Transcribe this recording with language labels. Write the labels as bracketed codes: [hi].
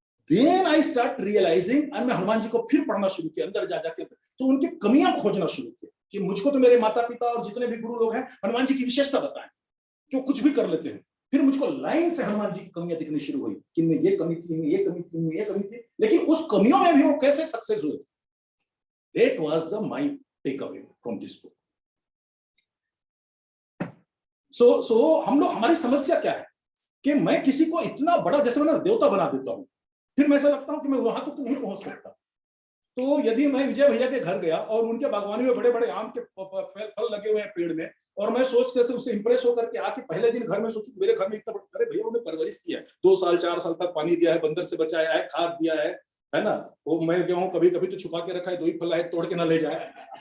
[en] then I start realising, [hi] and मैं हनुमान जी को फिर पढ़ना शुरू किया, अंदर जा जाके तो उनकी कमियां खोजना शुरू किया कि मुझको तो मेरे माता पिता और जितने भी गुरु लोग हैं हनुमान जी की विशेषता बताएं कि वो कुछ भी कर लेते हैं। फिर मुझको लाइन से हनुमान जी की कमियां दिखनी शुरू हुई कि इनमें ये कमी थी, इनमें ये कमी थी, इनमें ये कमी थी, लेकिन उस कमियों में भी वो कैसे सक्सेस हुए थे। [en] That was the my takeaway from this book. [hi] So हम लोग, हमारी समस्या क्या है कि मैं किसी को इतना बड़ा जैसे मैं देवता बना देता हूं, फिर मैं ऐसा लगता हूं कि मैं वहां तक तो नहीं पहुंच सकता। तो यदि मैं विजय भैया के घर गया और उनके बागवानी में बड़े बड़े आम के फल लगे हुए हैं पेड़ में, और मैं सोच के उससे इंप्रेस होकर के आके पहले दिन घर में सोचूं मेरे घर में इतना बड़ा, अरे भैया उन्होंने परवरिश किया है, 2 साल 4 साल तक पानी दिया है, बंदर से बचाया है, खाद दिया है ना, वो मैं गेहूं कभी कभी तो छुपा के रखा है, 2 ही फल है, तोड़ के ना ले जाए।